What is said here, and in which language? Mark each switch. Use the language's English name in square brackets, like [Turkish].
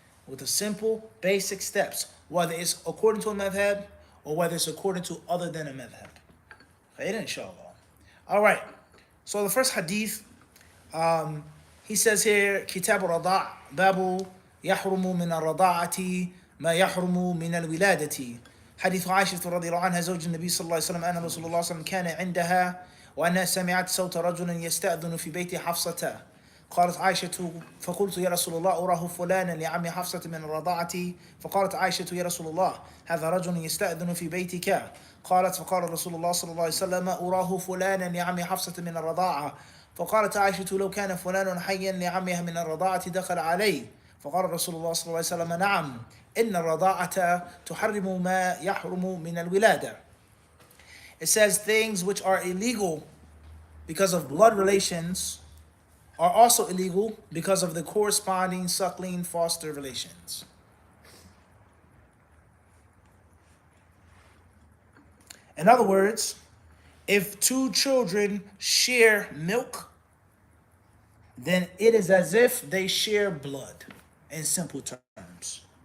[English] With the simple, basic steps, whether it's according to a madhab or whether it's according to other than a madhab. Khair, inshallah. All right. So the first hadith, he says here, Kitab al-Rada' Babu [Arabic] يحرم من الرضاعة ما يحرم من الولادة. حديث عائشة رضي الله عنها زوج النبي صلى الله عليه وسلم أن رسول الله صلى الله عليه وسلم كان عندها وأنها سمعت صوت رجل يستأذن في بيت حفصة قالت عائشة فقلت يا رسول الله أراه فلانا لعم حفصة من الرضاعة فقالت عائشة يا رسول الله هذا رجل يستأذن في بيتك قالت فقال رسول الله صلى الله عليه وسلم أراه فلانا لعم حفصة من الرضاعة فقالت عائشة لو كان فلان حيا لعمها من الرضاعة دخل عليه فقال رسول الله صلى الله عليه وسلم نعم إن الرضاعة تحرم ما يحرم من الولادة. [English] It says things which are illegal because of blood relations are also illegal because of the corresponding suckling foster relations. In other words, if two children share milk, then it is as if they share blood in simple terms.